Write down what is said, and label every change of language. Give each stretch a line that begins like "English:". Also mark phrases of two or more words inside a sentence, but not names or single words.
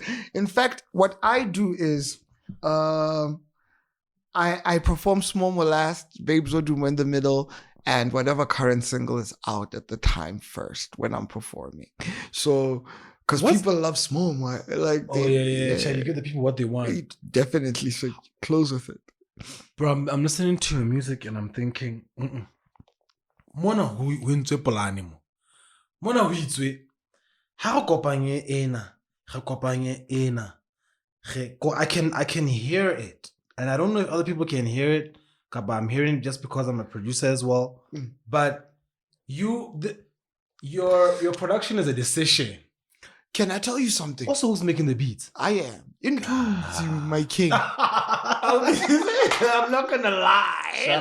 English: In fact, what I do is, I perform S'momo last, Babes Wodumo in the middle, and whatever current single is out at the time first when I'm performing. So, because people love S'momo, like yeah. You give the people what they want. Definitely. So close with it, bro. I'm listening to your music and I'm thinking,
Southern Sotho: Mona huintswe polane mo. Mona huitswe. Ha go kopanye ena.
English: I can hear it. And I don't know if other people can hear it, but I'm hearing it just because I'm a producer as well. But your production is a decision. Can I tell you something? Also, who's making the beats? I am. My king. I'm not gonna lie.